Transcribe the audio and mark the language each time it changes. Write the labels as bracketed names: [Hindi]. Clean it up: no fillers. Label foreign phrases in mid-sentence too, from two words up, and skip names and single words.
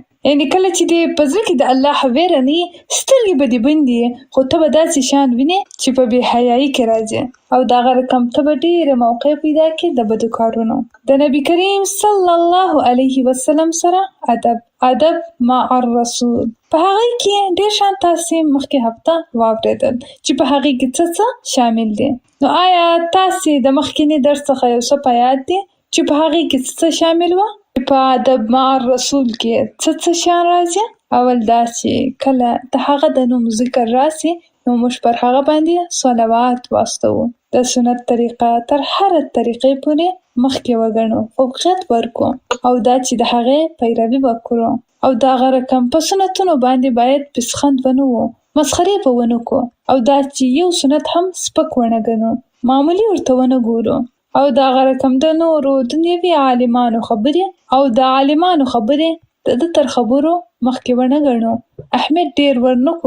[Pashto] یعنې کله چې دې په زړه کې د الله ویره نه وي، سترګې به دې بندې وي، خو ته به داسې شیان وینې چې په بې حیایي کې راځي، او د هغه رقم ته به ډېره موقع پیدا کړې د بدو کارونو. د نبي کریم [Arabic] صلی الله علیه وسلم [Pashto] سره [Arabic] ادب مع الرسول، [Pashto] په هغې کې ډېر شیان تاسې مخکې هفته واورېدل چې په هغې کې څه شامل دي. نو آیا تاسې د مخکیني درس څخه یو څه په یاد دي چې په هغې کې څه شامل وه؟ په [Arabic] ادب مع الرسول [Pashto] کې څه شیان راځي؟ اول دا چې کله د هغه د نوم ذکر راسي نو موږ پر هغه باندې صلوات واستوو، د سنت طریقه تر هره طریقې پورې مخکې وګڼو، فوقیت ورکو، او دا چې د هغې پیروي وکړو، او د هغه رقم په سنتونو باندې باید پسخند ونه وو، مسخرې به ونه کو، او دا چې یو سنت هم سپک ونه ګڼو، معمولي ورته ونه ګورو، او د هغه رقم د نورو دنیوي عالمانو خبرې او د عالمانو خبرې د تر خبرو مخکې ونه ګڼو، اهمیت ډېر ورنکو.